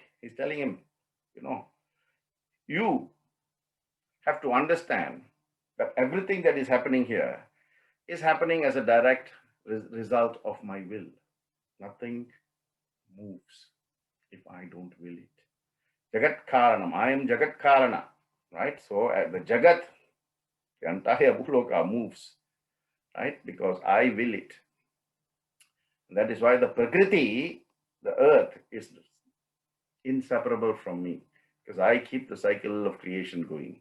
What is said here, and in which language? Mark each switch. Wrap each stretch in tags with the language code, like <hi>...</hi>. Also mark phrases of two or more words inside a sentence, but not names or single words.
<en>He's telling him, you know, you have to understand that everything that is happening here is happening as a direct result of my will. Nothing moves if I don't will it.</en> <sa>Jagat Karanam.</sa> <en>I am</en> <sa>Jagat Karana,</sa> <en>right? So the Jagat, the entire Bhuloka moves, right? Because I will it. And that is why the Prakriti, the earth, is inseparable from me, because I keep the cycle of creation going.</en>